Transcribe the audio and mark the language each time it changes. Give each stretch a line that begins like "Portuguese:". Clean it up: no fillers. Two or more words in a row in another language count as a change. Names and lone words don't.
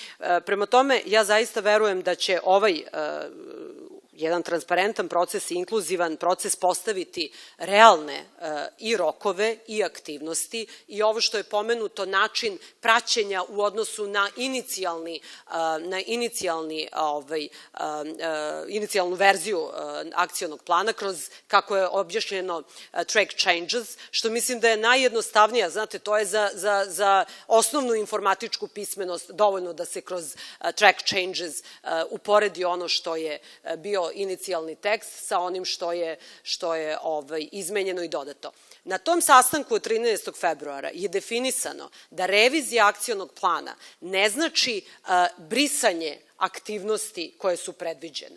Serbian: Prema tome, ja zaista verujem da će ovaj jedan transparentan proces i inkluzivan proces postaviti realne i rokove i aktivnosti i ovo što je pomenuto način praćenja u odnosu na inicijalnu verziju akcionog plana kroz, kako je objašnjeno,
English: track changes,
Serbian: što mislim da je najjednostavnija, znate, to je za osnovnu informatičku pismenost dovoljno da se kroz
English: track changes
Serbian: uporedi ono što je bio inicijalni tekst sa onim što je izmenjeno i dodato. Na tom sastanku od 13. februara je definisano da revizija akcionog plana ne znači brisanje aktivnosti koje su predviđene.